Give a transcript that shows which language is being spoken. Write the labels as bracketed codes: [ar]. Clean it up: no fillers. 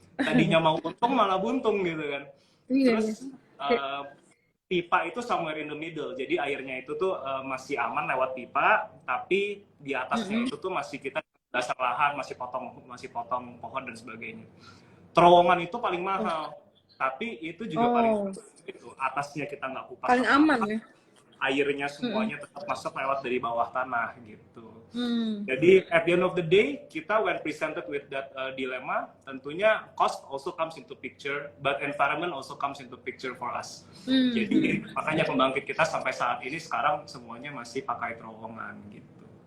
[id] Tadinya mau untung malah buntung gitu kan. Terus pipa itu [en] somewhere in the middle, [id] jadi airnya itu tuh masih aman lewat pipa, tapi di atasnya itu tuh masih kita dasar lahan, masih potong pohon dan sebagainya. Terowongan itu paling mahal, tapi itu juga paling gitu. Atasnya kita nggak kupas, paling aman ya. Airnya semuanya tetap masuk lewat dari bawah tanah gitu. Jadi [en] at the end of the day, [id] kita [en] when presented with that dilemma, [id] tentunya [en] cost also comes into picture, but environment also comes into picture for us. [id] Jadi makanya pembangkit kita sampai saat ini sekarang semuanya masih pakai terowongan gitu.